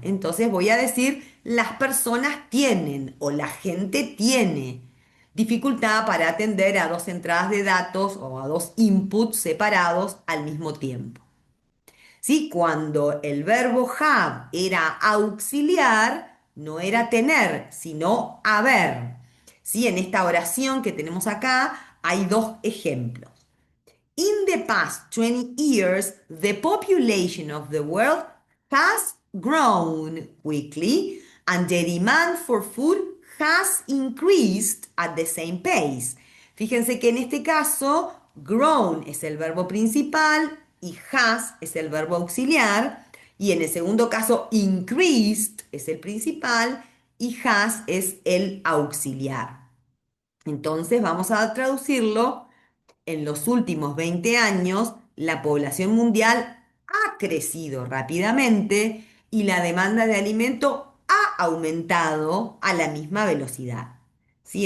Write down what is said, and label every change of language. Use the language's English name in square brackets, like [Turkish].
[Spanish] Entonces voy a decir, las personas tienen o la gente tiene dificultad para atender a dos entradas de datos o a dos inputs separados al mismo tiempo. ¿Sí? Cuando el verbo have era auxiliar, no era tener, sino haber. ¿Sí? En esta oración que tenemos acá hay dos ejemplos. [English] In the past 20 years, the population of the world has grown quickly and the demand for food has increased at the same pace. [Spanish] Fíjense que en este caso, grown es el verbo principal, y has es el verbo auxiliar. Y en el segundo caso, increased es el principal y has es el auxiliar. Entonces vamos a traducirlo. En los últimos 20 años, la población mundial ha crecido rápidamente y la demanda de alimento ha aumentado a la misma velocidad. ¿Sí?